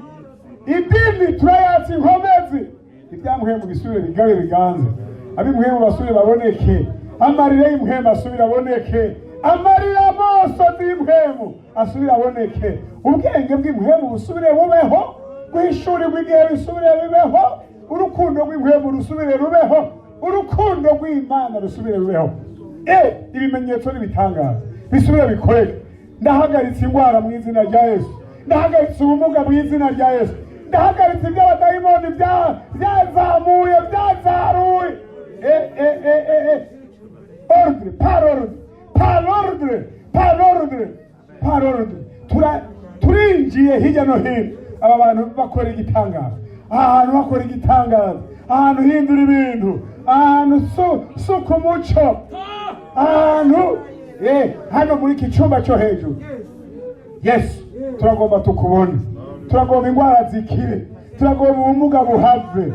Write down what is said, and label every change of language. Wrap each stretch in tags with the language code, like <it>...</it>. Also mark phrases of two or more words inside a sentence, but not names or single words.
<rw>Idini turayatsa inkomezi, ibyamuhembu bisubire bigabe biganze, abimuhembu basubire baboneke, amarira y'umuhembu asubire aboneke, amarira amaso y'umuhembu asubire aboneke, ubwenge bw'umuhembu busubire bubeho, guhishurirwa igihe bisubire bibeho, urukundo rw'umuhembu rusubire rubeho, urukundo rw'Imana rusubire rubeho. Ibimenyetso n'ibitangaza bisubire bikoreke. Ndahagaritse indwara mu izina rya Yesu, ndahagaritse ubumuga mu izina rya Yesu, ndahagaritse iby'abadayimoni byazamuye byazaruye.</rw> <fr>Ordre, par ordre, par ordre, par ordre, par ordre.</fr> <rw>Turinjiye hirya no hino, aba bantu bakora igitangaza, ahantu bakora igitangaza, ahantu hindura ibintu, ahantu suka umuco, ahantu hano muri iki cyumba cyo hejuru. Yesu, turagomba tukubona, turagomba indwara zikire, turagomba ubumuga buhave.</rw>